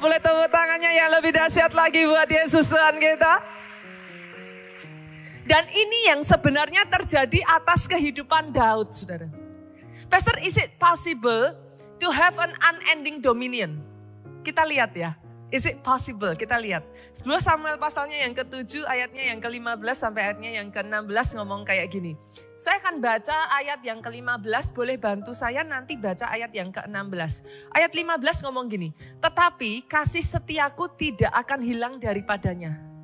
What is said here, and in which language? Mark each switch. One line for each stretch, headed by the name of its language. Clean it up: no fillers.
Indonesian: Boleh tepuk tangannya yang lebih dahsyat lagi buat Yesus Tuhan kita. Dan ini yang sebenarnya terjadi atas kehidupan Daud saudara.
English: Pastor, is it possible to have an unending dominion?
Indonesian: Kita lihat ya. Is it possible? Kita lihat. 2 Samuel pasalnya yang ke-7 ayatnya yang ke-15 sampai ayatnya yang ke-16 ngomong kayak gini. Saya akan baca ayat yang ke-15, boleh bantu saya nanti baca ayat yang ke-16. Ayat 15 ngomong gini, tetapi kasih setiaku tidak akan hilang daripadanya.